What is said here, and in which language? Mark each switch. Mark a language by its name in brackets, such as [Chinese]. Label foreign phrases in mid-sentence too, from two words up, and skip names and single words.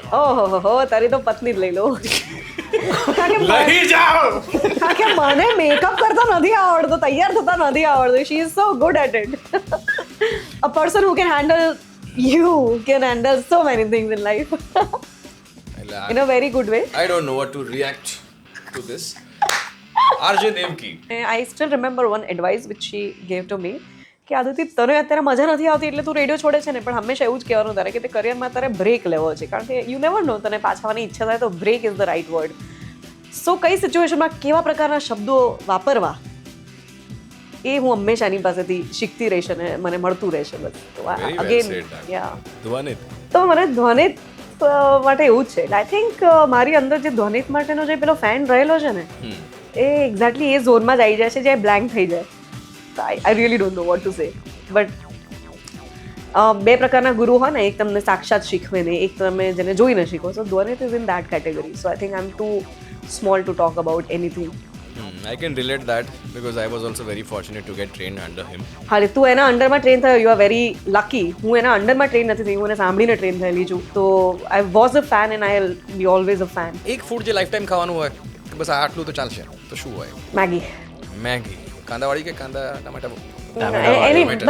[Gujarati] ઓહો હો, તારી તો પત્ની જ લઈ લઉં. કારણ કે લઈ જાઓ. કારણ કે મને મેકઅપ કરતા નથી આવડતો, તૈયાર થતા નથી આવડતું. [English] She is so good at it. A person who can handle you can handle so many things in life in a very good way. I don't know what to react to this. [Gujarati] આરજે દેવકી. [English] I still remember one advice which she gave to me [Gujarati] કે આદિતિ તને અત્યારે મજા નથી આવતી એટલે તું રેડિયો છોડે છે ને, પણ હંમેશા એવું જ કહેવાનું તારે કે તે કરિયરમાં તારે બ્રેક લેવો છે. કારણ કે [English] you never know, [Gujarati] તને પાછા આવવાની ઈચ્છા થાય તો [English] break is the right word. [Gujarati] સો કઈ સિચ્યુએશનમાં કેવા પ્રકારના શબ્દો વાપરવા એ હું હંમેશા એની પાસેથી શીખતી રહીશ અને મને મળતું રહેશે. બસ તો [English] Very well અગેન said, Dad. યા [Gujarati] ધ્વનિત. તો મને ધ્વનિત માટે એવું જ છે. [English] I think [Gujarati] મારી અંદર જે ધ્વનિત માટેનો જે પેલો ફેન રહેલો છે ને, એ એક્ઝેક્ટલી એ ઝોનમાં જ આવી જાય છે જ્યાં બ્લેન્ક થઈ જાય. [English] I really don't know what to say. [Gujarati] બટ બે પ્રકારના ગુરુ હોય ને, એક તમને સાક્ષાત શીખવે ને એક તમે જેને જોઈને શીખો. [English] So Dhvanit is in that category. So I think I am too small to talk about anything. I can relate that because I was also very fortunate to get trained under him. [Gujarati] હા, તું એના [English] underમાં train [Gujarati] થયો, [English] you are very lucky. [Gujarati] હું એના [English] underમાં train [Gujarati] નથી થઈ, હું એને સાંભળીને ટ્રેન થયેલી છું. [English] તો I was a fan and I be always a fan. [Gujarati] એક ફૂડ જે [English] life time [Gujarati] ખાવાનું હોય કે બસ આટલું તો ચાલશે, તો શું હોય? મેગી. મેગી. કાંદાવાળી કે કાંદા ટમાટા? એની બસ